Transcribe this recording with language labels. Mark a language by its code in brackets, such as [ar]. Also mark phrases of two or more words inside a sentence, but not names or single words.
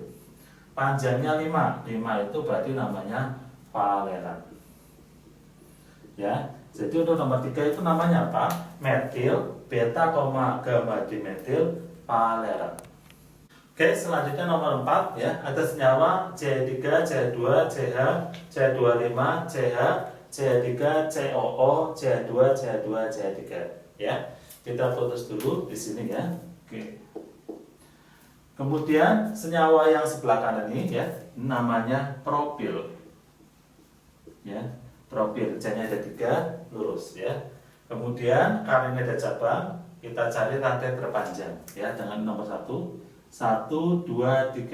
[id] Panjangnya 5. 5 itu berarti namanya palerat. Ya, jadi untuk nomor 3 itu namanya apa? Metil, beta, gamma dimetil palerat. Oke, selanjutnya nomor 4 ya, ada senyawa CH3, CH2, CH, CH25, CH, CH3, COO, CH2, CH2, CH3 ya. Kita putus dulu di sini ya. Oke. Kemudian senyawa yang sebelah kanan ini ya, namanya propil. Ya. Propil, C-nya ada 3, lurus ya. Kemudian karena ini ada cabang, kita cari rantai terpanjang ya, dengan nomor 1 1 2 3 1 2 3 4 5.